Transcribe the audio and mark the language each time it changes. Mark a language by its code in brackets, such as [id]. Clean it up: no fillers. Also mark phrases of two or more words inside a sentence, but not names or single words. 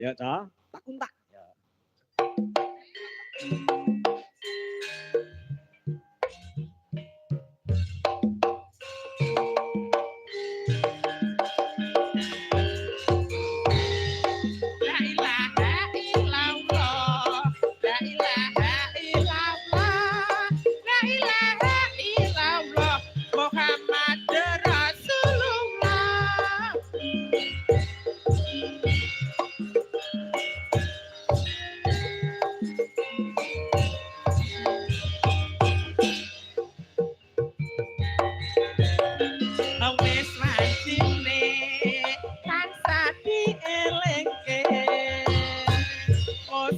[jv] Ya, Cok. Tak kuntak. Ya. [ar] لا إله إلا الله، لا إله إلا الله، لا إله إلا الله، محمد رسول الله. [jv] Wis wancine tansah dielingke, wis